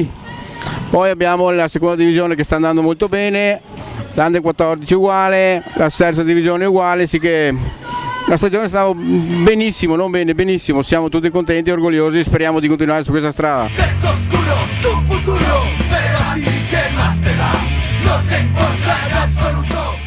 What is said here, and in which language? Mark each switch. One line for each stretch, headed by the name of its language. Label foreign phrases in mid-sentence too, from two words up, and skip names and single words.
Italian: Poi abbiamo la seconda divisione che sta andando molto bene, l'Under 14 uguale, la terza divisione uguale, sì che la stagione sta benissimo, non bene, benissimo, siamo tutti contenti e orgogliosi, speriamo di continuare su questa strada. Questo oscuro, tu futuro, però ti che más te da, no te importa en absoluto.